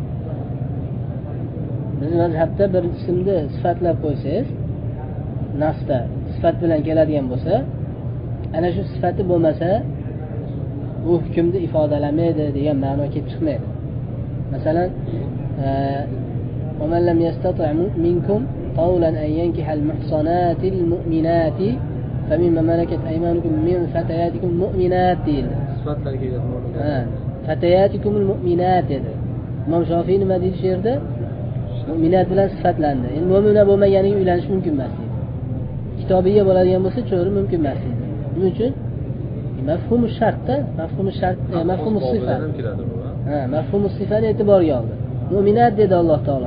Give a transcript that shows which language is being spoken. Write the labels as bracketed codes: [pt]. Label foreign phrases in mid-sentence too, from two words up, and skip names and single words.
[uz] Biz mazhabda bir ismni sifatlab qo'ysangiz, nasda sifat bilan keladigan bo'lsa, ana shu sifati bo'lmasa, bu hukmni ifodalamaydi degan ma'no kelib chiqmaydi. Masalan, [ar] ومن لم يستطع منكم قولا أن ينكح المحصنات المؤمنات فمما ملكت أيمانكم من فتياتكم المؤمنات. فتياتكم المؤمنات [uz] dedi. Imom Shofiy nima deydi shu yerda? Mu'minat bilan sifatlandi. Endi mu'mina bo'lmaganiga uylanish mumkin emas deydi. Kitobiyga bo'ladigan bo'lsa, cho'ri mumkin emas deydi. Nima uchun? Mafhum shart-da, mafhum shart, mafhum sifat. Mafhum sifatni e'tiborga oldi. Mu'minat dedi Alloh taolo.